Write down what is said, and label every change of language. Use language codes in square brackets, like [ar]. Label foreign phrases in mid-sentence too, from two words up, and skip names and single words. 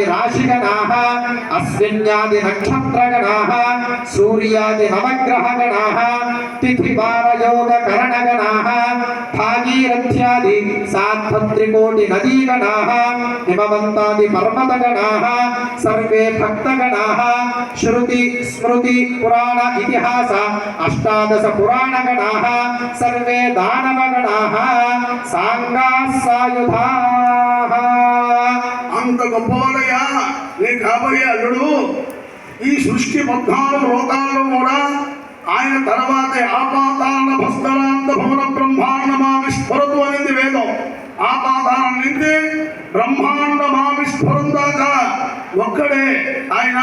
[sa] राशिगणाः अश्विन्यादि नक्षत्रगणाः सूर्यादि नवग्रहगणाः तिथिवारयोगकरणगणाः भागीरथ्यादि सात्त्रिकोटि नदीगणाः हिमवन्तादि पर्वतगणाः सर्वे भक्तगणाः श्रुति स्मृति पुराण इतिहास अष्टादश पुराणगणाः सर्वे दानवगणाः सांगाः सायुधाः [te] అంత గొప్పవాడయ్యా నీ కాబోయే అల్లుడు. ఈ సృష్టి 14 లోకాల్లో కూడా ఆయన తర్వాతే [sa] ఆపాతాల భస్కరాంత భవన బ్రహ్మాండమావిస్ఫురతు [te] అనేది వేదం. ఆపాతాల నుంచి బ్రహ్మాండమావిస్ఫురం దాకా ఒక్కడే ఆయన.